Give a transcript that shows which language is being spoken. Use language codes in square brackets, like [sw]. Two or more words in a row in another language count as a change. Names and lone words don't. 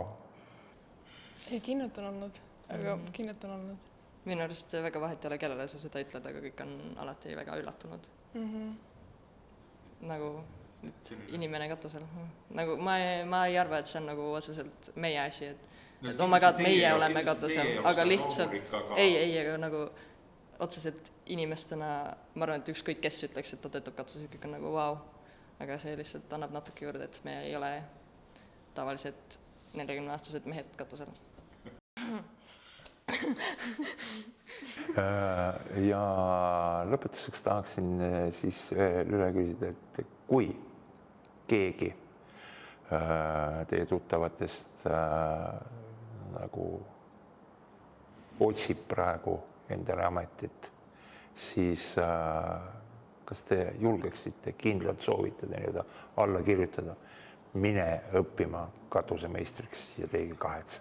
[et] Ei, kinnet on olnud, aga kinnet on olnud. Minu arust väga vahet ei ole, kellele sa seda ütled, aga kõik on alati väga üllatunud. Nagu inimene katusel. Nagu ma ei arva, et see on nagu otseselt meie asi, et [en] oh my god, [et] meie oleme katusel, aga lihtsalt ei, aga nagu otseselt inimestena, ma arvan, et ükskõik kes ütleks, et ta töötab katusel, kõik on nagu vau, aga see lihtsalt annab natuke juurde, et me ei ole tavaliselt 40-aastased mehed katusel. Ja lõpetuseks tahaksin siis üle küsida, et kui keegi teie tuttavatest nagu otsib praegu endale ametit, siis kas te julgeksite kindlalt soovitada nii-öelda alla kirjutada, mine õppima katusemeistriks ja teegi kahetse?